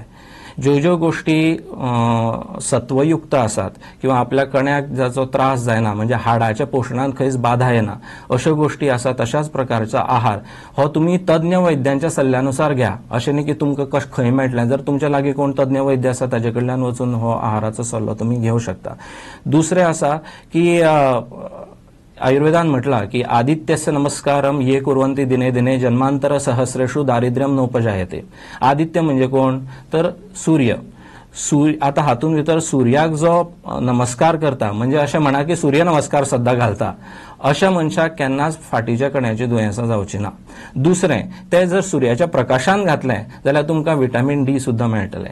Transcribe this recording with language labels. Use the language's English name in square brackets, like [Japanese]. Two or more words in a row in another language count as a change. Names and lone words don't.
[Konkani] ज्यो गोश्टी सत्वयुक्त आसात किंवा आपल्या कण्याक जाचो त्रास जायना, म्हणजे हाडाच्या पोशणांत खंयच बाधा येना, अश्यो गोश्टी आसात, तशाच प्रकारचो आहार हो तुमी तज्ञ वैद्यांच्या सल्ल्यानुसार घ्या. अशें न्ही की तुमकां खंय मेळटलें. जर तुमच्या लागीं कोण तज्ञ वैद्य आसा ताजे कडल्यान वचून हो आहाराचो सल्लो तुमी घेवं शकता. दुसरें आसा की आयुर्वेदान म्हटलां की [Sanskrit] आदित्यस्य नमस्कारम ये कुर्वन्ति दिने दिने जन्मांतर सहस्रेषु दारिद्र्यम नोपजायते. [Konkani] आदित्य म्हणजे कोण? तर सूर्य. आता हातून भितर सूर्याक जो नमस्कार करता, म्हणजे अशें म्हणा की सूर्य नमस्कार सद्दां घालता, अशा मनशाक केन्नाच फाटीच्या कण्याची दुयेंसां जावची ना. दुसरें, ते जर सूर्याच्या प्रकाशान घातलें जाल्यार तुमकां [English] vitamin D [Konkani] सुद्दां मेळटलें.